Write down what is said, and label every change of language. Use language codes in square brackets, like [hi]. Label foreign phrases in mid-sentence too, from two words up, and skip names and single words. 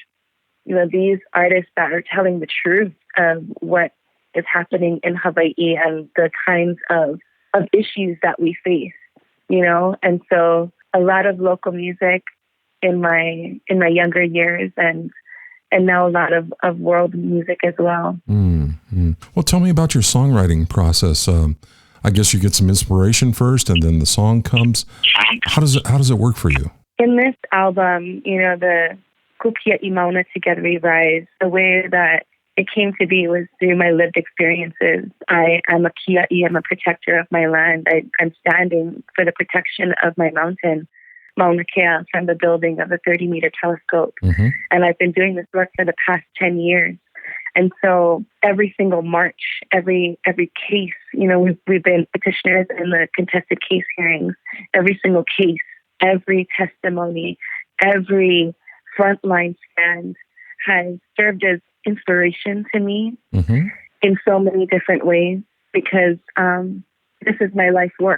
[en] These artists that are telling the truth of what is happening in Hawaii and the kinds of issues that we face, and so a lot of local music in my younger years and now a lot of world music as well. Well, tell me about your songwriting process. I guess you get some inspiration first and then the song comes. How does it work for you? In this album, the kiaʻi Mauna Together We Rise, the way that it came to be was through my lived experiences. I am a kiaʻi. I'm a protector of my land. I'm standing for the protection of my mountain, Mauna Kea, from the building of a 30-meter telescope. Mm-hmm. And I've been doing this work for the past 10 years. And so every single march, every case, we've been petitioners in the contested case hearings, every single case, every testimony, every frontline stand has served as inspiration to me in so many different ways, because this is my life work.